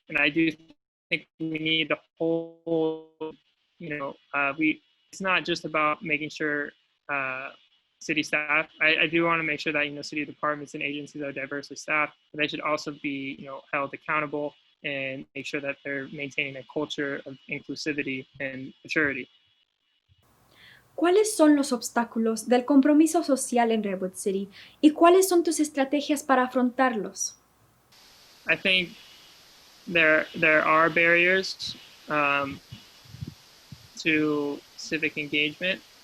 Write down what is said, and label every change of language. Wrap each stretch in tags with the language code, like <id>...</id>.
<en>And I do think we need the whole, it's not just about making sure city staff, I do want to make sure that, city departments and agencies are diversely staffed, but they should also be, held accountable and make sure that they're maintaining a culture of inclusivity and maturity.</en> <es>¿Cuáles son los obstáculos del compromiso social en Redwood City y cuáles son tus estrategias para afrontarlos?</es> <en>I think there are barriers to civic engagement.</en>